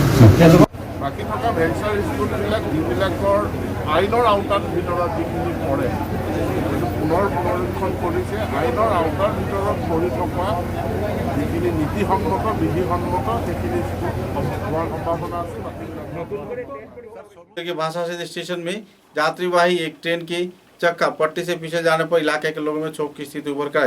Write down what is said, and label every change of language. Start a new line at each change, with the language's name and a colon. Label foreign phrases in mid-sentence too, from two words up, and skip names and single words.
Assamese: বাকী থকা ভেঞ্চাৰ স্কুলবিলাক যিবিলাকৰ আইনৰ আওতাৰ ভিতৰত যিখিনি পৰে, পুনৰ পুনৰীক্ষণ কৰিছে। আইনৰ আওতাৰ ভিতৰত পৰি থকা যিখিনি নীতিসন্মত বিধিসন্মত সেইখিনি হোৱাৰ সম্ভাৱনা আছে।
Hindi: भाषा स्टेशन में यात्रीवाही एक ट्रेन की चक्का पट्टी से पीछे जाने पर इलाके के लोगों में क्षोभ की स्थिति उभर कर आई।